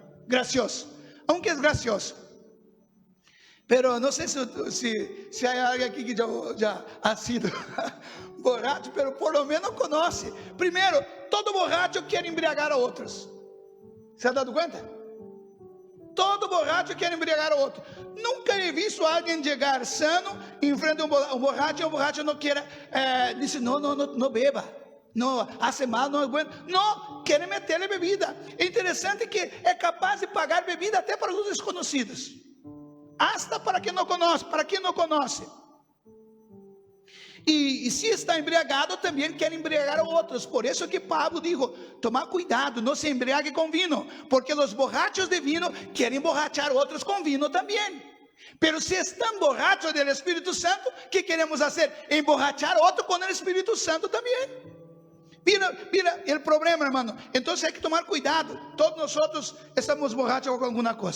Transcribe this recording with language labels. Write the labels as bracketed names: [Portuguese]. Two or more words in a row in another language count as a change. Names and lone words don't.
[Spanish] Gracioso. Aunque es gracioso. Pero no sé si hay alguien aquí que ya ha sido borracho, pero por lo menos conoce. Primero, todo borracho quiere embriagar a otros. ¿Se ha dado cuenta? [Portuguese] Todo borracho quer embriagar o outro. [Spanish] Nunca he visto [Portuguese] alguém chegar sano em frente a um borracho e o borracho não queira, disse, não beba, não, [Spanish] hace mal, [Portuguese] não é bueno. Não, querem meter-lhe bebida. É interessante que é capaz de pagar bebida até para os desconhecidos, hasta para quem não conhece, E se está embriagado, também quer embriagar a outros. Por isso que Pablo dijo, toma cuidado, não se embriague com vino, porque os borrachos de vino querem emborrachar outros com vino também. Pero se estão borrachos do Espírito Santo, que queremos fazer? Emborrachar outro com o Espírito Santo também. Mira o problema, hermano. Então [Spanish] hay que [Portuguese] tomar cuidado. Todos nós estamos borrachos com alguma coisa.